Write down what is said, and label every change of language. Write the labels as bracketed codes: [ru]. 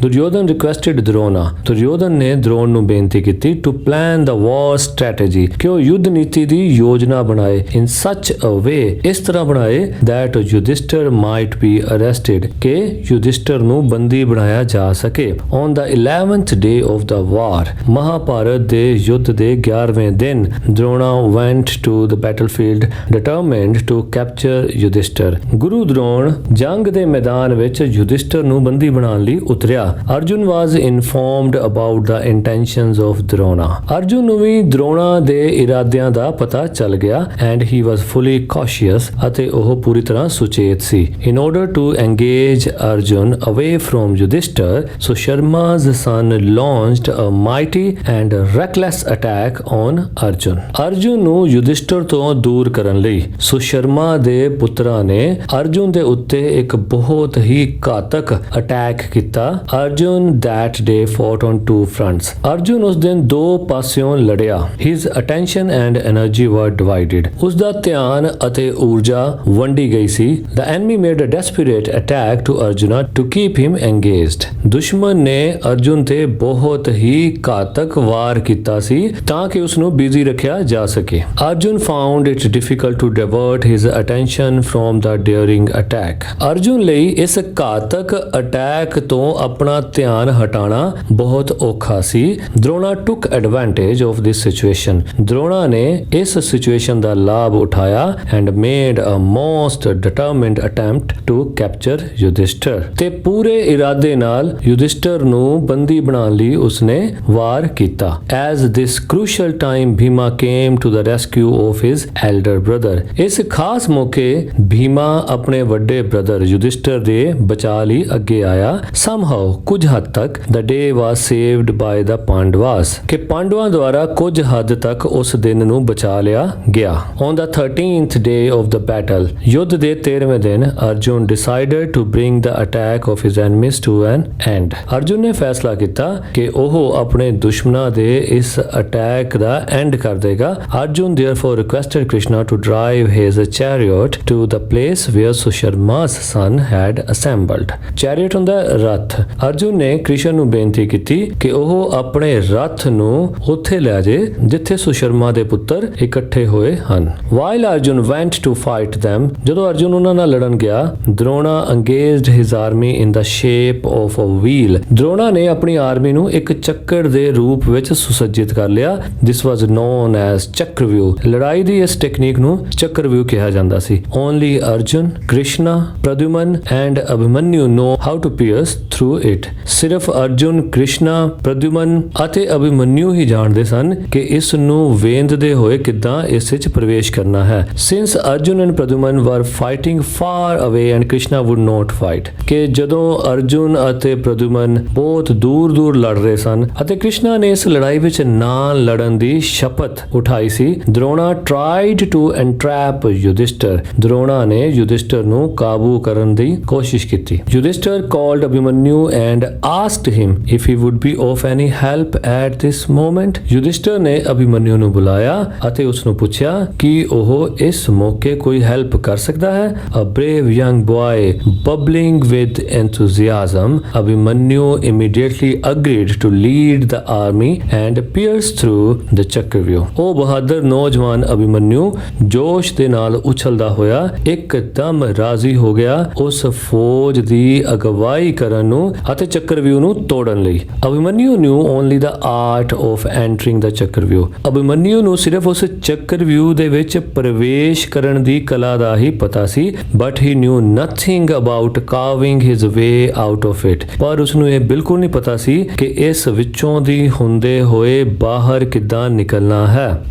[pa] Duryodhan [en] Requested Drona. [pa] Duryodhan ਨੇ ਦਰੋਣ ਨੂੰ ਬੇਨਤੀ ਕੀਤੀ [en] to plan the war strategy, [pa] ਕਿ ਉਹ ਯੁੱਧ ਨੀਤੀ ਦੀ ਯੋਜਨਾ ਬਣਾਏ [en] in such a way, [pa] ਇਸ ਤਰ੍ਹਾਂ ਬਣਾਏ [en] that Yudhishthir might be arrested, [pa] ਕਿ ਯੁਧਿਸ਼ਟਰ ਨੂੰ ਬੰਦੀ ਬਣਾਇਆ ਜਾ ਸਕੇ। [en] on the 11th day of the war, [pa] Mahabharat ਦੇ ਯੁੱਧ ਦੇ 11ਵੇਂ ਦਿਨ [en] Drona went to the battlefield determined to capture Yudhishthir. [pa] ਗੁਰੂ ਦਰੋਣ ਜੰਗ ਦੇ ਮੈਦਾਨ ਵਿੱਚ ਯੁਧਿਸ਼ਟਰ ਨੂੰ ਬੰਦੀ ਬਣਾਉਣ ਲਈ ਉਤਰਿਆ। [en] Arjun was informed about the intentions of Drona. [pa] Arjun ਨੂੰ ਵੀ ਦਰੋਣਾ ਦੇ ਇਰਾਦਿਆਂ ਦਾ ਪਤਾ ਚੱਲ ਗਿਆ [en] and he was fully cautious, [pa] ਅਤੇ ਉਹ ਪੂਰੀ ਤਰ੍ਹਾਂ ਸੁਚੇਤ ਸੀ। [en] In order to engage Arjun away from Yudhishthir, Susharma's son launched a mighty and reckless attack on Arjun. [pa] Arjun ਨੂੰ ਯੁਧਿਸ਼ਠਰ ਤੋਂ ਦੂਰ ਕਰਨ ਲਈ ਸੁਸ਼ਰਮਾ ਦੇ ਪੁੱਤਰਾਂ ਨੇ ਅਰਜੁਨ ਦੇ ਉੱਤੇ ਇੱਕ ਬਹੁਤ ਹੀ ਘਾਤਕ ਅਟੈਕ ਕੀਤਾ। [en] Arjun that day fought on two fronts. [pa] Arjun ਉਸ ਦਿਨ ਦੋ ਪਾਸਿਓਂ ਲੜਿਆ। [en] His attention and energy were divided. [pa] ਉਸ ਦਾ ਧਿਆਨ ਅਤੇ ਊਰਜਾ ਵੰਡੀ ਗਈ ਸੀ। [en] The enemy made a desperate attack to Arjuna to keep him engaged. [pa] ਦੁਸ਼ਮਣ ਨੇ ਅਰਜੁਨ ਤੇ ਬਹੁਤ ਹੀ ਘਾਤਕ ਵਾਰ ਕੀਤਾ ਸੀ ਤਾਂ ਕਿ ਉਸ ਨੂੰ ਬਿਜ਼ੀ ਰੱਖਿਆ ਜਾ ਸਕੇ। [en] Arjun found it difficult to divert his attention from the daring attack. [pa] Arjun ਲਈ ਇਸ ਘਾਤਕ ਅਟੈਕ ਤੋਂ ਆਪਣਾ ਧਿਆਨ ਹਟਾਉਣਾ ਬਹੁਤ ਔਖਾ ਸੀ। [en] Drona took advantage of this situation. [pa] ਦਰੋਣਾ ਨੇ ਇਸ ਸਿਚੁਏਸ਼ਨ ਦਾ ਲਾਭ ਉਠਾਇਆ [en] and made a most determined attempt to capture [pa] Yudhishthira, ਤੇ ਪੂਰੇ ਇਰਾਦੇ ਨਾਲ ਯੁਧਿਸ਼ਠਰ ਨੂੰ ਬੰਦੀ ਬਣਾਉਣ ਲਈ ਉਸਨੇ ਵਾਰ ਕੀਤਾ। [en] As this crucial time Bhima came to the rescue of his elder brother. [pa] ਇਸ ਖਾਸ ਮੌਕੇ ਭੀਮਾ ਆਪਣੇ ਵੱਡੇ ਬ੍ਰਦਰ ਯੁਧਿਸ਼ਠਰ ਦੇ ਬਚਾਅ ਲਈ ਅੱਗੇ ਆਇਆ। [en] Somehow, [pa] ਕੁਝ ਹੱਦ ਤੱਕ [en] the day was saved by the Pandavas, [pa] ਕਿ ਪਾਂਡਵਾਂ ਦੁਆਰਾ ਕੁਝ ਹੱਦ ਤੱਕ ਉਸ ਦਿਨ ਨੂੰ ਬਚਾ ਲਿਆ ਗਿਆ। [en] On the 13th day of the battle, [pa] ਯੁੱਧ ਦੇ 13ਵੇਂ ਦਿਨ [en] Arjun decided to bring the attack of his enemies to an end. [pa] Arjun ਨੇ ਫੈਸਲਾ ਕੀਤਾ ਕਿ ਉਹ ਆਪਣੇ ਦੁਸ਼ਮਣਾਂ ਦੇ ਇਸ ਅਟੈਕ ਦਾ ਐਂਡ ਕਰ ਦੇਗਾ। [en] ਅਰਜੁਨ therefore requested Krishna to drive his chariot to the place where Susharma's son had assembled. [pa] ਚੈਰੀਅਟ ਹੁੰਦਾ ਰੱਥ। ਅਰਜੁਨ ਨੇ ਕ੍ਰਿਸ਼ਨ ਨੂੰ ਬੇਨਤੀ ਕੀਤੀ ਕਿ ਉਹ ਆਪਣੇ ਰੱਥ ਨੂੰ ਉੱਥੇ ਲੈ ਜੇ ਜਿੱਥੇ ਸੁਸ਼ਰਮਾ ਦੇ ਪੁੱਤਰ ਇਕੱਠੇ ਹੋਏ ਹਨ। [en] While Arjun went to fight them, [pa] ਜਦੋਂ ਅਰਜੁਨ ਉਹਨਾਂ ਨਾਲ ਲੜਨ ਗਿਆ, [en] Drona engaged his army in the shape of a wheel. [pa] ਦਰੋਣਾ ਨੇ ਆਪਣੀ ਆਰਮੀ ਨੂੰ ਇੱਕ ਚੱਕਰ ਦੇ ਰੂਪ ਵਿੱਚ ਸੁਸੱਜਿਤ ਕਰ ਲਿਆ। [en] This was known as Chakravyuh. [pa] ਲੜਾਈ ਦੀ ਇਸ ਟੈਕਨੀਕ ਨੂੰ ਚੱਕਰਵਿਊਹ ਕਿਹਾ ਜਾਂਦਾ ਸੀ। [en] Only Arjun, Krishna, Pradyuman and Abhimanyu know how to pierce through it. [pa] ਸਿਰਫ ਅਰਜੁਨ, ਕ੍ਰਿਸ਼ਨਾ, ਪ੍ਰਦਿਉਮਨ ਅਤੇ ਅਭਿਮਨਿਊ ਹੀ ਜਾਣਦੇ ਸਨ ਕਿ ਇਸ ਨੂੰ ਵੇਂਦਦੇ ਹੋਏ ਕਿੱਦਾਂ ਇਸ ਵਿੱਚ ਪ੍ਰਵੇਸ਼ ਕਰਨਾ ਹੈ। [en] Since Arjun and Pradyuman were fighting far away and Krishna would not fight, [pa] ਕਿ ਜਦੋਂ ਅਰਜੁਨ ਅਤੇ ਪ੍ਰਦਿਉਮਨ ਬਹੁਤ ਦੂਰ ਲੜ ਰਹੇ ਸਨ ਅਤੇ ਕ੍ਰਿਸ਼ਨਾ ਨੇ ਇਸ ਲੜਾਈ ਵਿੱਚ ਨਾ ਲੜਨ ਦੀ ਸ਼ਪਥ ਉਠਾਈ ਸੀ, ਦਰੋਣਾ [en] tried to entrap [pa] ਯੁਧਿਸ਼ਠਰ। ਦਰੋਣਾ ਨੇ ਯੁਧਿਸ਼ਠਰ ਨੂੰ ਕਾਬੂ ਕਰਨ ਦੀ ਕੋਸ਼ਿਸ਼ ਕੀਤੀ। [en] Yudhishthir called Abhimanyu and asked him if he would be of any help at this moment. [pa] Yudhishthira ਨੇ ਅਭਿਮਨਿਊ ਨੂੰ ਬੁਲਾਇਆ ਅਤੇ ਉਸ ਨੂੰ ਪੁੱਛਿਆ ਕਿ ਉਹ ਇਸ ਮੌਕੇ ਕੋਈ ਹੈਲਪ ਕਰ ਸਕਦਾ ਹੈ। [en] a brave young boy bubbling with enthusiasm, Abhimanyu immediately agreed to lead the army and pierce through the Chakravyuh. [pa] ਉਹ ਬਹਾਦਰ ਨੌਜਵਾਨ ਅਭਿਮਨਿਊ ਜੋਸ਼ ਦੇ ਨਾਲ ਉਛਲਦਾ ਹੋਇਆ ਇੱਕਦਮ ਰਾਜ਼ੀ ਹੋ ਗਿਆ ਉਸ ਫੌਜ ਦੀ ਅਗਵਾਈ ਕਰਨ ਨੂੰ ਅਤੇ ਚੱਕਰਵਿਊਹ ਨੂੰ ਤੋੜਨ ਲਈ। [en] Abhimanyu knew only the art of entering the Chakravyuh. [pa] Abhimanyu ਨੂੰ ਸਿਰਫ ਉਸ ਚੱਕਰਵਿਊਹ ਦੇ ਵਿੱਚ ਪ੍ਰਵੇਸ਼ ਕਰਨ ਦੀ ਕਲਾ ਦਾ ਹੀ ਪਤਾ ਸੀ, [en] but he knew nothing about carving his way out of it. [pa] ਪਰ ਉਸ ਨੂੰ ਇਹ ਬਿਲਕੁਲ ਨਹੀਂ ਪਤਾ ਸੀ ਕਿ ਇਸ ਵਿੱਚੋਂ ਦੀ ਹੁੰਦੇ ਹੋਏ ਬਾਹਰ ਕਿੱਦਾਂ ਨਿਕਲਣਾ ਹੈ।